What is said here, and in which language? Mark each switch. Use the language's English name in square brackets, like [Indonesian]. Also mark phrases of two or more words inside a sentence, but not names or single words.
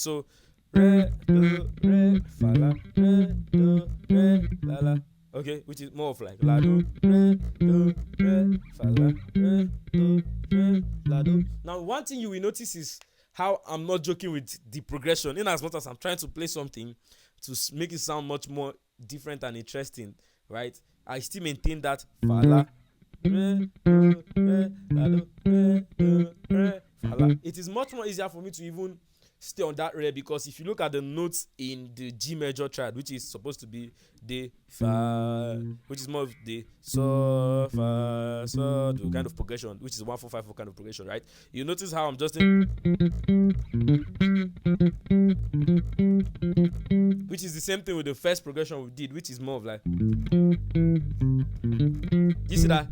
[English] So re, do, re, fa, la, re, do, re, la, la. Okay, which is more of like la, do, re, fa, la, re, do, re, la, do. Now one thing you will notice is how I'm not joking with the progression, in as much as I'm trying to play something to make it sound much more different and interesting, right? I still maintain that fa, la, re, do, re, la, do, re, do, re, fa, la. It is much more easier for me to even stay on that re, because if you look at the notes in the G major triad, which is supposed to be the fa, which is more of the so fa so do kind of progression, which is 1-4-5-4 kind of progression, right? You notice how I'm just in, which is the same thing with the first progression we did, which is more of like, you see that?